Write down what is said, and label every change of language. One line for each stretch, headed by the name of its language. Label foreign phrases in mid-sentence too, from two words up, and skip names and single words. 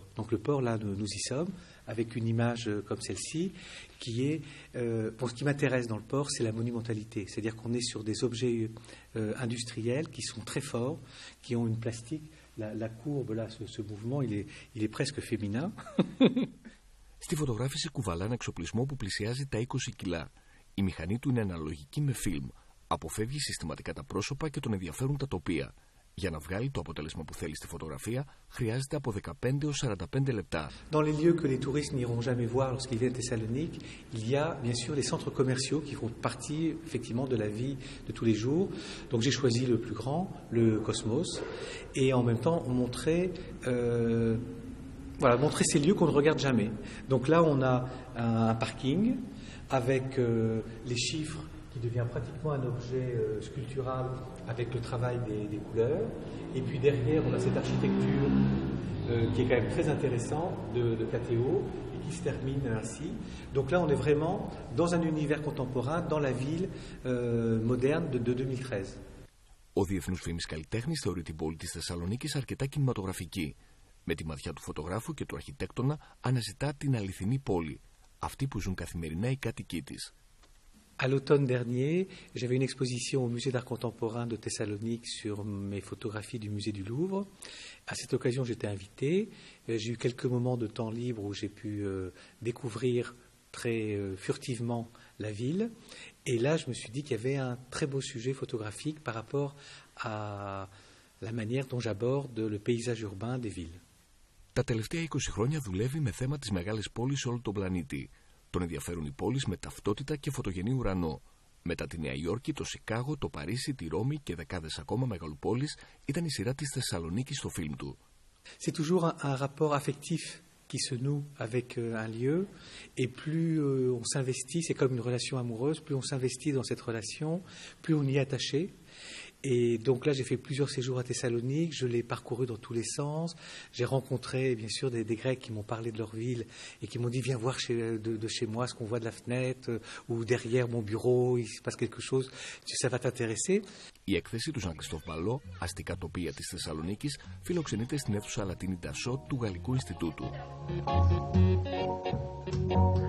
French: Donc le port, là, nous y sommes, avec une image comme celle-ci, qui est, bon, ce qui m'intéresse dans le port, c'est la monumentalité. C'est-à-dire qu'on est sur des objets industriels qui sont très forts, qui ont une plastique. La courbe, là, ce mouvement, il est presque féminin.
Greek: Στη φωτογράφηση κουβαλά ένα εξοπλισμό που πλησιάζει τα 20 κιλά. Η μηχανή του είναι αναλογική με φιλμ. Αποφεύγει συστηματικά τα πρόσωπα και τον ενδιαφέρουν τα τοπία. Για να βγάλει το αποτέλεσμα που θέλει στη φωτογραφία, χρειάζεται από 15 έως 45 λεπτά.
French: Dans les lieux que les touristes n'iront jamais voir lorsqu'ils viennent à Thessalonique, il y a bien sûr les centres commerciaux qui font partie effectivement de la vie de tous les jours. Donc j'ai choisi le plus grand, le Cosmos, et en même temps montrer ces lieux qu'on ne regarde jamais. Donc là, on a un parking avec les chiffres qui devient pratiquement un objet sculptural avec le travail des couleurs. Et puis derrière, on a cette architecture qui est quand même très intéressante de KTO et qui se termine ainsi. Donc là, on est vraiment dans un univers contemporain, dans la ville moderne de 2013.
Greek: Ο διεθνούς φήμης καλλιτέχνης θεωρεί την πόλη της Θεσσαλονίκης αρκετά κινηματογραφική. Με τη ματιά του φωτογράφου και του αρχιτέκτονα αναζητά την αληθινή πόλη, αυτή που ζουν καθημερινά οι κάτοικοι της.
French: À l'automne dernier, j'avais une exposition au musée d'art contemporain de Thessalonique sur mes photographies du musée du Louvre. À cette occasion, j'étais invité. J'ai eu quelques moments de temps libre où j'ai pu découvrir très furtivement la ville. Et là, je me suis dit qu'il y avait un très beau sujet photographique par rapport à la manière dont j'aborde le paysage urbain des villes.
Greek: Τα τελευταία 20 χρόνια δουλεύει με θέμα τις μεγάλες πόλεις σε όλο τον πλανήτη. Τον ενδιαφέρουν οι πόλεις με ταυτότητα και φωτογενή ουρανό. Μετά τη Νέα Υόρκη, το Σικάγο, το Παρίσι, τη Ρώμη και δεκάδες ακόμα μεγαλοπόλεις ήταν η σειρά της Θεσσαλονίκης στο φιλμ του.
French: C'est toujours un rapport affectif qui se noue avec un lieu, et plus on s'investit, c'est comme une relation amoureuse, plus on s'investit dans cette relation, plus on y est attaché. Et donc là, j'ai fait plusieurs séjours à Thessalonique, je l'ai parcouru dans tous les sens. J'ai rencontré, bien sûr, des Grecs qui m'ont parlé de leur ville et qui m'ont dit « Viens voir de chez moi ce qu'on voit de la fenêtre ou derrière mon bureau, il se passe quelque chose, ça va t'intéresser. »
Greek: Η έκθεση του Ζακ Κριστόφ Μπαλό, αστικά τοπία της Θεσσαλονίκης, φιλοξενείται στην αίθουσα Λατίνη Ντασό του Γαλλικού Ινστιτούτου.